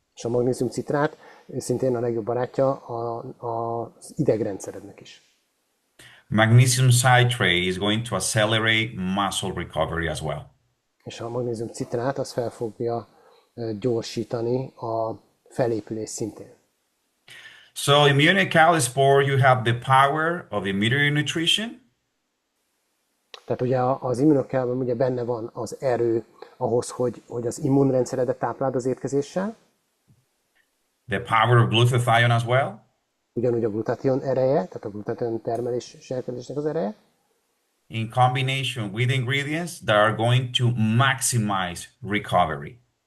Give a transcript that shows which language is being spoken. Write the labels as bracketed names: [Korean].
[Hungarian] És a magnézium citrát szintén a legjobb barátja az idegrendszerednek is. [English] Magnesium citrate is going to accelerate muscle recovery as well. [Hungarian] És a magnézium citrát az fel fogja gyorsítani a felépülés szintén. [English] So immunocal sport, you have the power of immune nutrition. [Hungarian] Tehát ugye az immunokálban ugye benne van az erő ahhoz, hogy az immunrendszeredet tápláld az étkezéssel, [English] The power of glutathione as well. [Hungarian] ugyanúgy a glutathion ereje, tehát a glutathion termelés és elkezésnek az ereje, [English] In combination with ingredients that are going to maximize recovery.